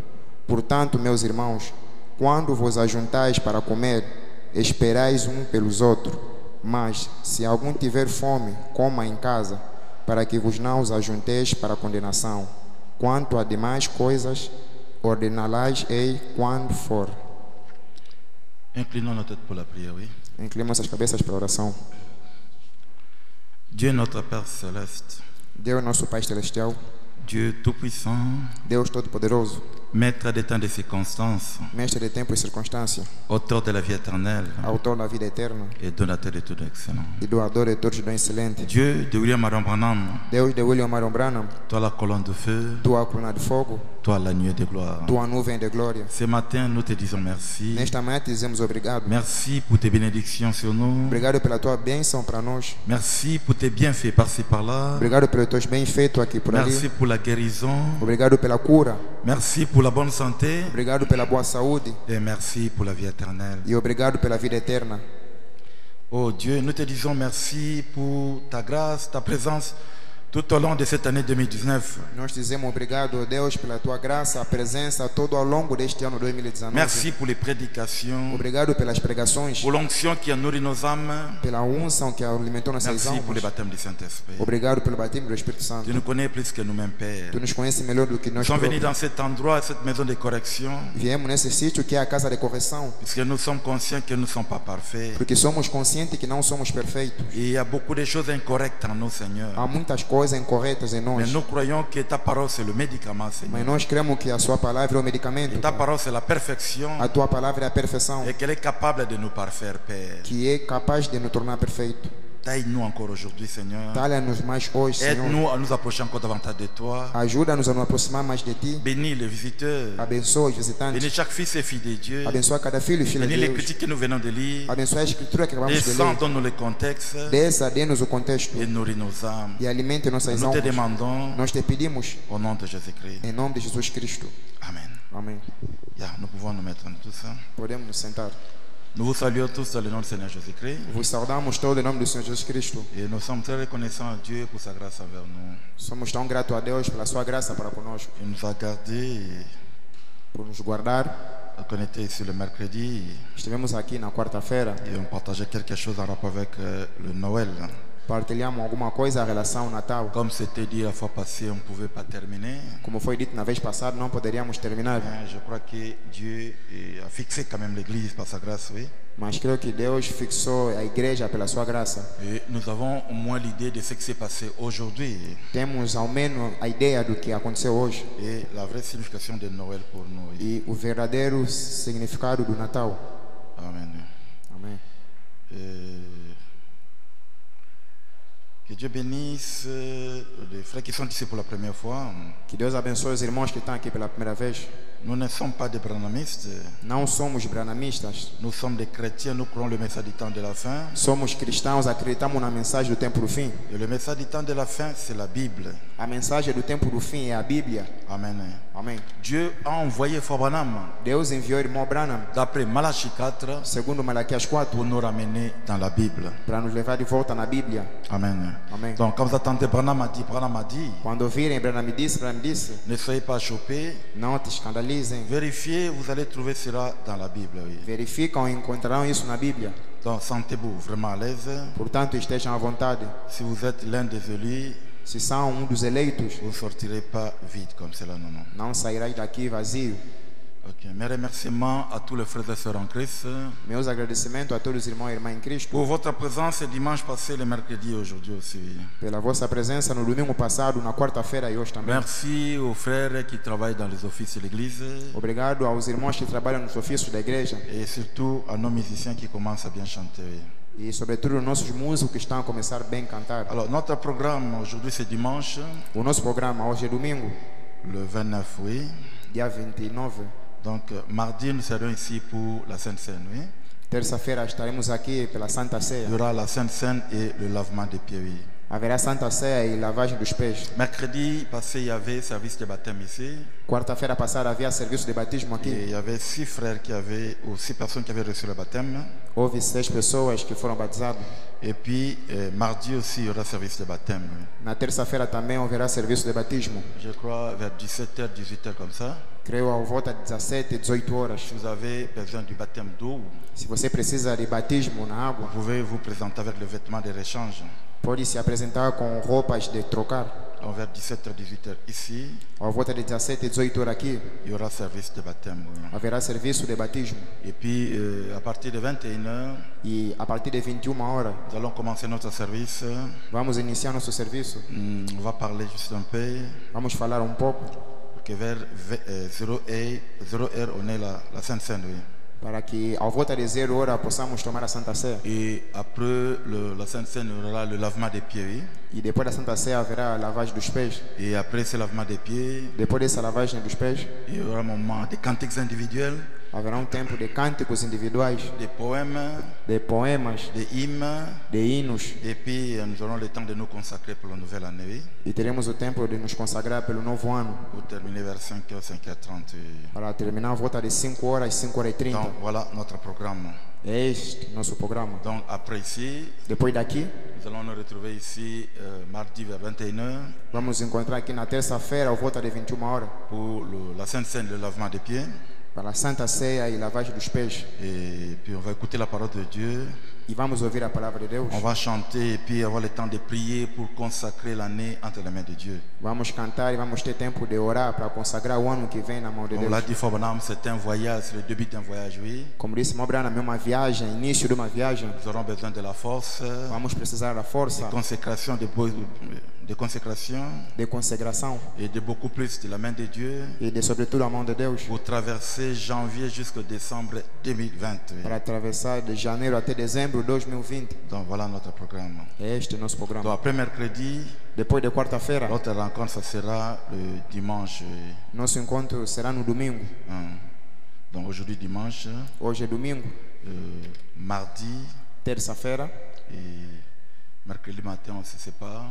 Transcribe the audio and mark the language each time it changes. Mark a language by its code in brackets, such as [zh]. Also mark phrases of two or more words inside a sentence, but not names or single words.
[pt] Portanto, meus irmãos, quando vos ajuntais para comer, esperais um pelos outros. Mas, se algum tiver fome, coma em casa, para que vos não os ajunteis para a condenação. Quanto a demais coisas, ordená-las-ei quando for. [fr] Inclinons nos têtes pour la prière, oui. [pt] Inclinemos as cabeças para a oração. [fr] Dieu notre Père Céleste, [pt] Deus nosso Pai Celestial, [fr] Dieu Tout-Puissant, [pt] Deus Todo-Poderoso, [fr] Maître des temps et des circonstances, [pt] Mestre de tempo e circunstância, [fr] Auteur de la vie éternelle [pt] Autor da vida eterna [fr] et donateur de tout excellent. [pt] e doador de todos dons excelentes. [fr] Dieu de William Marion Branham, [pt] Deus de William Marion Branham, [fr] toi la colonne de feu, [pt] tua coluna de fogo, [fr] toi la nuée de gloire. [pt] tua nuvem de glória. [fr] Ce matin, nous te disons merci. [pt] Nesta manhã te dizemos obrigado. [fr] Merci pour tes bénédictions sur nous. [pt] Obrigado pela tua bênção para nós. [fr] Merci pour tes bienfaits par-ci par-là. [pt] Obrigado pelos teus bem-feitos aqui por ali. [fr] Merci pour la guérison. [pt] Obrigado pela cura. [fr] Merci pour la bonne santé. [pt] Obrigado pela boa saúde. [fr] Et merci pour la vie éternelle. [pt] E obrigado pela vida eterna. [fr] Oh Dieu, nous te disons merci pour ta grâce, ta présence tout au long de cette année 2019. [pt] Nós dizemos obrigado, Deus, pela tua graça, a presença todo ao longo deste ano 2019. [fr] Merci pour les prédications, [pt] Obrigado pelas pregações, [fr] pour l'onction qui a nourri nos âmes. [pt] pela unção que alimentou nossas [fr] Merci pour le [pt] almas. [fr] baptême du Saint-Esprit. [pt] Obrigado pelo batismo do Espírito [fr] Tu [pt] Santo. [fr] nous connais plus que nous-mêmes, Père. [pt] Tu nos conheces melhor do que [fr] Nous [pt] nós [fr] sommes venus [pt] próprios. [fr] dans cet endroit, cette maison de correction, [pt] Viemos nesse sítio que é a casa de correção, [fr] puisque nous sommes conscients que nous ne sommes pas parfaits. [pt] porque somos conscientes que não somos perfeitos. [fr] Et il y a beaucoup de choses incorrectes en nous, Seigneur. [pt] Há muitas coisas coisas incorretas em [fr] Mais [pt] nós. [fr] nous croyons que ta parole c'est le médicament, [pt] Mas [fr] Seigneur. [pt] nós cremos que a sua palavra é o medicamento. [fr] Et ta parole c'est la perfection [pt] A tua palavra é a perfeição, [fr] et qu'elle est capable de nous parfaire, Père. [pt] que é capaz de nos tornar perfeitos. [fr] Taille-nous encore aujourd'hui, Seigneur. [pt] Talha-nos mais hoje, Senhor. [fr] Aide-nous à nous approcher encore davantage de toi. [pt] Ajuda-nos a nos aproximar mais de Ti. [fr] Bénis les visiteurs. [pt] Abençoa os visitantes. [fr] Bénis chaque fils et fille de Dieu. [pt] Abençoa cada filho e filha [fr] Bénis [pt] de [fr] les [pt] Deus. [fr] critiques que nous venons de lire. [pt] Abençoa a escritura que acabamos de [fr] Descends, [pt] ler. [fr] donne-nous le contexte [pt] Dê-nos o contexto [fr] et nourris nos âmes. [pt] e alimente nossas [fr] Nous te [pt] almas. [fr] demandons [pt] Nós te pedimos [fr] au nom de Jésus-Christ. [pt] em nome de Jesus Cristo. [fr] Amen. [pt] Amém. [fr] Yeah, nous pouvons nous mettre en tout ça. [pt] Podemos nos sentar. [fr] Nous vous saluons tous dans le nom du Seigneur Jésus-Christ. [pt] Vos saudamos todos em nome do Senhor Jesus Cristo. [fr] Et nous sommes très reconnaissants à Dieu pour sa grâce envers nous. [pt] Somos tão gratos a Deus pela sua graça para conosco, [fr] Il nous a gardés. [pt] por nos guardar. [fr] On était ici le mercredi [pt] Estivemos aqui na quarta-feira, [fr] et on partageait quelque chose en rapport avec le Noël. [pt] partilhamos alguma coisa em relação ao Natal. [fr] Comme c'était dit la fois passée, on ne pouvait pas terminer. [pt] Como foi dito na vez passada, não poderíamos terminar. [fr] Mais je crois que Dieu a fixé quand même l'Église par sa grâce, oui. [pt] Mas creio que Deus fixou a igreja pela sua graça. [fr] Et nous avons au moins l'idée de ce qui s'est passé aujourd'hui [pt] Temos ao menos a ideia do que aconteceu hoje [fr] et la vraie signification de Noël pour nous. [pt] e o verdadeiro significado do Natal. [fr] Amen. [pt] Amém. [fr] Que Dieu bénisse les frères qui sont ici pour la première fois. [pt] Que Deus abençoe os irmãos que estão aqui pela primeira vez. [fr] Nous ne sommes pas des branhamistes, [pt] Não somos branamistas, [fr] nous sommes des chrétiens, nous croyons le message du temps de la fin. [pt] somos cristãos, acreditamos na mensagem do tempo do fim. [fr] Et le message du temps de la fin, c'est la Bible. [pt] A mensagem do tempo do fim é a Bíblia. [fr] Amen. [pt] Amém. [fr] Dieu a envoyé Frère Branham, [pt] Deus enviou o irmão Branham, [fr] d'après Malachie 4, [pt] segundo Malaquias 4, [fr] pour nous ramener dans la Bible. [pt] para nos levar de volta na Bíblia. [fr] Amen. [pt] Amém. [fr] Donc, quand vous attendez Branham a dit, [pt] Quando ouvirem Branham disse, [fr] ne soyez pas choqués, [pt] não te escandalizem. [fr] vérifiez, vous allez trouver cela dans la Bible. Oui. [pt] Verificam e encontrarão isso na Bíblia. [fr] Donc, sentez-vous vraiment à l'aise. [pt] Portanto, estejam à vontade. [fr] Si vous êtes l'un des élus, [pt] Se são dos eleitos, [fr] vous ne sortirez pas vide comme cela, non, non. [pt] não sairás daqui vazio. [fr] Ok, mes remerciements à tous les frères et sœurs en Christ [pt] Meus agradecimentos a todos os irmãos e irmãs em Cristo [fr] pour votre présence dimanche passé, le mercredi et aujourd'hui aussi. [pt] pela vossa presença no domingo passado, na quarta-feira e hoje também. [fr] Merci aux frères qui travaillent dans les offices de l'église [pt] Obrigado aos irmãos que trabalham nos ofícios da igreja [fr] et surtout à nos musiciens qui commencent à bien chanter. [pt] e, sobretudo, nossos músicos que estão a começar bem a cantar. [fr] Alors, notre programme aujourd'hui, c'est dimanche, [pt] O nosso programa hoje é domingo, [fr] le 29, oui. [pt] dia 29. [fr] Donc, mardi, nous serons ici pour la Sainte Seine, oui. [pt] Terça-feira estaremos aqui pela Santa [fr] Il y [pt] Ceia. [fr] aura la Sainte Seine et le lavement des pieds, oui. [pt] Haverá Santa Ceia e lavagem dos pés. [fr] Mercredi passé, il y avait service de baptême ici. [pt] Quarta-feira passada havia serviço de batismo [fr] Et [pt] aqui. [fr] il y avait 6 frères qui avaient, ou 6 personnes qui avaient reçu le baptême. [pt] Houve 6 pessoas que foram batizadas. [fr] Et puis, mardi aussi, il y aura service de baptême. Oui. [pt] Na terça-feira também haverá serviço de batismo. [fr] Je crois vers 17h, 18h comme ça. [pt] Creio ao volta de 17, 18 horas. [fr] Si vous avez besoin du baptême d'eau, [pt] Se você precisa de batismo na [fr] vous [pt] água, [fr] pouvez vous présenter avec le vêtement de rechange. [pt] pode se apresentar com roupas de trocar. [fr] Donc, vers 17h, 18h ici, [pt] Ao volta de 17, 18 horas aqui, [fr] il y aura service de baptême. Oui. [pt] haverá serviço de batismo. [fr] Et puis, à partir de 21h, [pt] E a partir de 21 horas, [fr] nous allons commencer notre service. [pt] vamos iniciar nosso serviço. [fr] On va parler juste un peu. [pt] Vamos falar pouco [fr] Que vers 0h, on est la Sainte Seine. Oui. [pt] para que ao volta de 0 horas possamos tomar a Santa Ceia. [fr] Et après la Sainte Seine, il y aura le lavement des pieds. Oui. [pt] E depois da Santa Ceia haverá a lavagem dos pés. [fr] Et après ce lavement des pieds, [pt] Depois dessa lavagem dos pés, [fr] il y aura un moment de cantiques individuels, [pt] haverá tempo de cânticos individuais, [fr] des poèmes, [pt] de poemas, [fr] des hymnes. [pt] de hinos. [fr] Et puis nous aurons le temps de nous consacrer pour la nouvelle année. Oui. [pt] E teremos o tempo de nos consagrar pelo novo ano. [fr] Pour terminer vers 5h, 5h30. [pt] Para terminar a volta de 5 horas, 5 horas e 30. [fr] Donc voilà notre programme. [pt] É este nosso programa. [fr] Donc après ici, [pt] Depois daqui, [fr] nous allons nous retrouver ici mardi vers 21h [pt] vamos encontrar aqui na terça-feira, ao volta de 21 horas, [fr] pour la Sainte Seine, le lavement des pieds. [pt] para a Santa Ceia e lavagem dos pés. [fr] Et puis on va écouter la parole de Dieu. [pt] E vamos ouvir a palavra de Deus. [fr] On va chanter et puis avoir le temps de prier pour consacrer l'année entre les mains de Dieu. [pt] Vamos cantar e vamos ter tempo de orar para consagrar o ano que vem na mão de [fr] On [pt] Deus. [fr] l'a dit, Frère Branham, c'est un voyage, c'est le début d'un voyage, oui. [pt] Como disse Mobrana, é uma viagem, início de uma viagem. [fr] Nous aurons besoin de la force, [pt] Vamos precisar da força, [fr] consécration, de consécration [pt] de consagração [fr] et de beaucoup plus de la main de Dieu [pt] e de sobretudo a mão de Deus [fr] pour traverser janvier jusqu'au décembre 2020. [pt] para atravessar de janeiro até dezembro de 2020. [fr] Donc voilà notre programme. [pt] É este o nosso [fr] Donc [pt] programa. [fr] après mercredi, [pt] Depois de quarta-feira, [fr] notre rencontre ça sera le dimanche. [pt] nosso encontro será no domingo. [fr] Donc aujourd'hui dimanche, [pt] Hoje é domingo, [fr] mardi [pt] terça-feira, [fr] et mercredi matin on se sépare